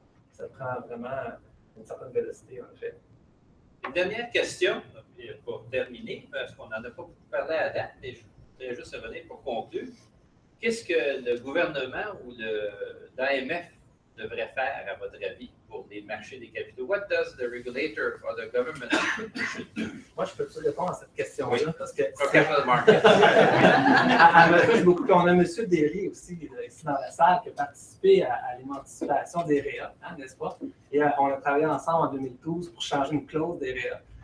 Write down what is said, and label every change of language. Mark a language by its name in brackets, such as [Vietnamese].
[French] Ça prend vraiment une certaine vélocité, en effet. Une dernière question, pour terminer, parce qu'on n'en a pas beaucoup parlé à date, mais je voudrais juste revenir pour conclure. Qu'est-ce que le gouvernement ou l'AMF devrait faire, à votre avis, pour les marchés des capitaux? [English] What does the regulator or the government should do? [French] Moi, je peux-tu répondre à cette question-là? Oui. Parce que [English] Capital market. [French] elle me touche beaucoup. On a M. Derry aussi, ici dans la salle, qui a participé à l'émancipation des REA, n'est-ce pas? Et on a travaillé ensemble en 2012 pour changer une clause des REA.